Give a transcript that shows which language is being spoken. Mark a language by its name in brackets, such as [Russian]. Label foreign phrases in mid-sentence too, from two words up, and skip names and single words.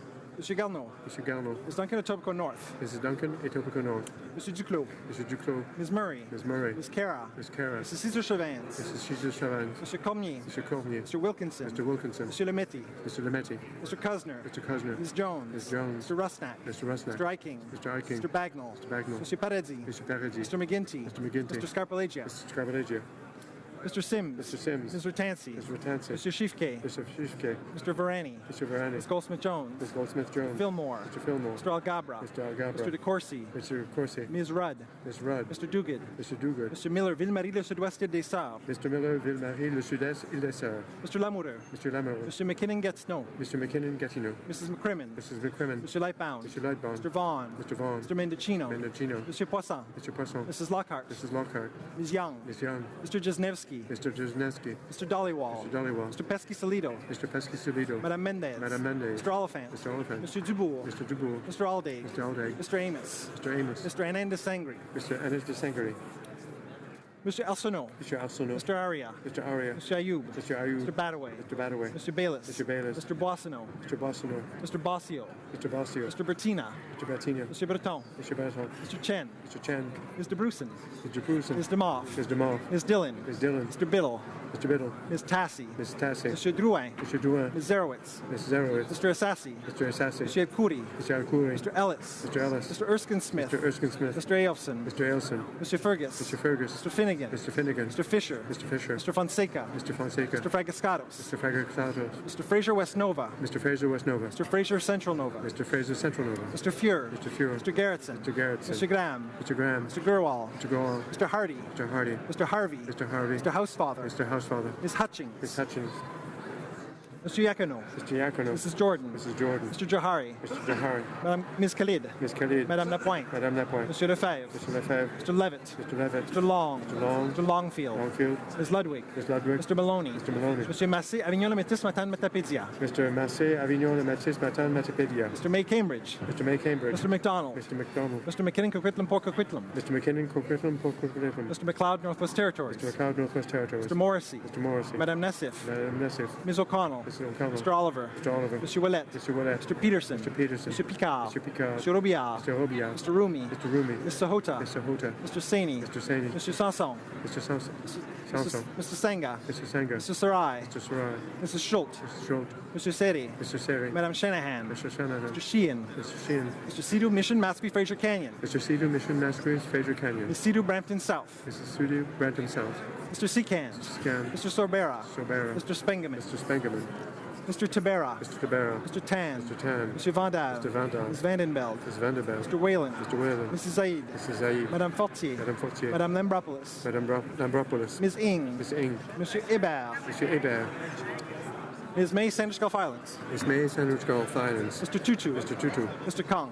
[French] Monsieur Garneau. [English] Mr. Garneau. Ms. Duncan, Etobicoke North. Mrs. Duncan, Etobicoke North. [French] Monsieur Duclos. [English] Mr. Duclos. Ms. Murray. Ms. Murray. Ms. Cara. Ms. Cara. Mrs. Cesar Chavans. Mrs. Cesar Chavans. [French] Monsieur Cormier. [English] Mr. Cormier. Mr. Wilkinson. Mr. Wilkinson. [French] Monsieur Lemetti. [English] Mr. Lemetti. Mr. Cusner. Mr. Cusner. Ms. Jones. Ms. Jones. Mr. Rusnak. Mr. Rusnak. Mr. Eiking. Mr. Eiking. Mr. Bagnall. Mr. Bagnall. [French] Monsieur Paradis. [English] Mr. Paradis. Mr. McGinty. Mr. McGinty. Mr. Scarpellegia. Mr. Scarpellegia. Mr. Sims. Mr. Sims. Mr. Tansey. Mr. Tansey. Mr. Shifke. Mr. Shifke. Mr. Varani. Mr. Varani. Ms. Goldsmith-Jones. Ms. Goldsmith-Jones. Fillmore. Mr. Fillmore. Mr. Algabra. Mr. Algabra. Mr. DeCourcy. Mr. Corsi. Ms. Rudd. Ms. Rudd. Mr. Duguid. Mr. Duguid. Mr. Miller, Ville-Marie, le Sud-Ouest, Île des Sœurs. Mr. Miller, Ville-Marie, le Sud-Est, Île des Sœurs. Mr. Lamoureux. Mr. Lamoureux. Mr. McKinnon-Gatineau. Mr. McKinnon-Gatineau. Mrs. McCrimmon. Mrs. McCrimmon. Mr. Lightbound. Mr. Lightbound. Mr. Vaughn. Mr. Vaughn. Mr. Mendocino. Mendocino. Mr. Poisson. Mr. Poisson. Mrs. Lockhart. Mrs. Lockhart. Ms. Young. Ms. Young. Mr. Jesnevsky. Mr. Jesnevsky. Mr. Dollywall. Mr. Dollywall. Mr. Pesky-Solido. Mr. Pesky-Solido. [French] Madame Mendez. Madame Mendez. [English] Mr. Oliphant. Mr. Oliphant. Mr. Dubourg. Mr. Dubourg. Mr. Alday. Mr. Alday. Mr. Amos. Mr. Amos. Mr. Anand de Sangri. Mr. Anis de Sangari. Mr. Arsenault. Mr. Arsenault. Mr. Aria. Mr. Aria. Mr. Ayoub. Mr. Ayoub. Mr. Badaway. Mr. Badaway. Mr. Bayless. Mr. Bayless. Mr. Boissonneau. Mr. Bossino. Mr. Bossio. Mr. Bossio. Mr. Bertina. Mr. Bertina. Mr. Breton. Mr. Breton. Mr. Chen. Mr. Chen. Mr. Bruson. Mr. Bruson. Ms. DeMoff. Ms. DeMoff. Ms. Dillon. Ms. Dillon. Mr. Biddle. Mr. Biddle. Ms. Tassi. Ms. Tassi. Mr. Drouin. Mr. Drouin. Ms. Zerowitz. Ms. Zerowitz. Mr. Assassi. Mr. Assassi. Mr. Elkouri. Mr. Alkouri. Mr. Ellis. Mr. Ellis. Mr. Erskine Smith. Mr. Erskine Smith. Mr. Aelson. Mr. Ailson. Mr. Fergus. Mr. Fergus. Mr. Finnegan. Mr. Finnegan. Mr. Fisher. Mr. Fisher. Mr. Fonseca. Mr. Fonseca. Mr. Fragascatos. Mr. Fragasatos. Mr. Fraser West Nova. Mr. Fraser West Nova. Mr. Fraser Central Nova. Mr. Fraser Central Nova. Mr. Fuhr. Mr. Fuhrer. Mr. Garrettson. Mr. Garrettson. Mr. Graham. Mr. Graham. Mr. Gurwal. Mr. Gowal. Mr. Hardy. Mr. Hardy. Mr. Harvey. Mr. Harvey. Mr. Housefather. Mr. Housefather. Ms. Hutchings. Ms. Hutchins. Mr. Yacono. Mr. Yacono. Mrs. Jordan. Mrs. Jordan. Mr. Johari. Mr. Jahari. Madame Ms. Khalid. Ms. Khalid. [French] Madame Lapointe. Madame Lapointe. Monsieur Lefebvre. [English] Mr. Lefebvre. Mr. Levitt. Mr. Levitt. Mr. Long. Mr. Long. Mr. Longfield. Longfield. Ms. Ludwig. Ms. Ludwig. Mr. Maloney. Mr. Maloney. [French] Monsieur Massé, Avignon, le Métis, Matane, Matapédia. [English] Mr. Massé, Avignon, Le Métis, Matane, Matapédia. Mr. May Cambridge. Mr. May Cambridge. Mr. McDonald. Mr. McDonald. Mr. McKinnon, Coquitlam, Port Coquitlam. Mr. McKinnon, Coquitlam, Port Coquitlam. Mr. McLeod, Northwest Territories. Mr. McLeod, Northwest Territories. Mr. Morrissey. Mr. Morrissey. [French] Madame Nessif. Madame Nessif. [English] Ms. O'Connell. Mr. O'Connell. Mr. Oliver. Mr. Oliver. Mr. Willett. Mr. Willett. Mr. Peterson. Mr. Peterson. Mr. Picard. Mr. Picard. Mr. Robillard. Mr. Robillard. Mr. Rumi. Mr. Rumi. Mr. Hota. Mr. Hota. Mr. Saini. Mr. Saini. Mr. Sanson. Mr. Sanson. Mr. Senga. Mr. Senga. Mr. Sarai. Mr. Sarai. Mrs. Schultz. Mr. Schultz. Mr. Seri. Mr. Seri. [French] Madame Shanahan. [English] Mr. Shanahan. Mr. Sheehan. Mr. Sheehan. Mr. Sidu Mission, Mascui, Fraser Canyon. Mr. Cedar Mission, Masquerades, Fraser Canyon. Ms. Sidu, Brampton South. Mrs. Studio, Brampton South. Mr. Secan. Mr. Scan. Mr. Sorbera. Sorbera. Mr. Spengeman. Mr. Spengeman. Mr. Tabera. Mr. Tabera. Mr. Tan. Mr. Tan. Mr. Vandal. Mr. Vandal. Ms. Vandenbeld. Ms. Vanderbilt. Mr. Whalen. Mr. Whalen. Mrs. Zaid. Mrs. Zaid. [French] Madame Fortier. Madame Fortier. Madame Lambropoulos. Madame Lambropoulos. [English] Ms. Ing. Ms. Ing. [French] Monsieur Hébert. Monsieur Hébert. [English] Ms. May, Sandwich Gulf Islands. Ms. May, Sandwich Gulf Islands. Mr. Tutu. Mr. Tutu. Mr. Kong.